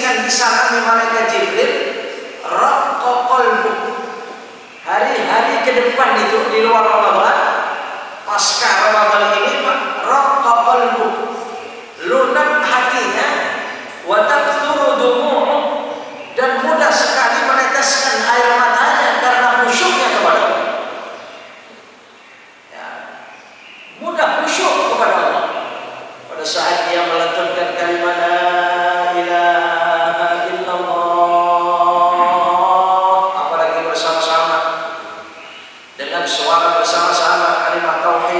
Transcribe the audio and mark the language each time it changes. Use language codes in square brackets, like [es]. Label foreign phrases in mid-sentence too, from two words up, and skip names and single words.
[id] disalami malaikat Jibril, [ar] رق قلبك. [id] Hari-hari ke depan itu di luar Ramadan, pasca Ramadan ini Pak, [ar] رق قلبك, [id] lunak hatinya, [ar] وتكثر دموعه, [id] dan mudah sekali meneteskan air matanya karena khusyuknya kepada Allah. Ya, mudah khusyuk kepada Allah pada saat dia melantunkan kalimat [ar] لا إله إلا الله, [id] apalagi bersama-sama dengan suara bersama-sama kalimat tauhid.